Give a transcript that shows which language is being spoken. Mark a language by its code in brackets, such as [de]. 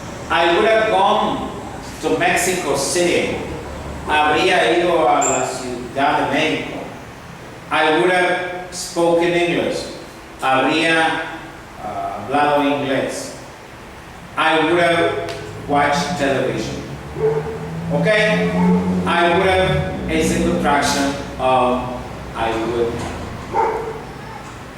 [en] I would have gone to Mexico City. [es] Habría ido a la Ciudad de México. [en] I would have spoken English. [es] Habría hablado inglés. [en] I would have watched television. Okay? I would have is a contraction of I would have.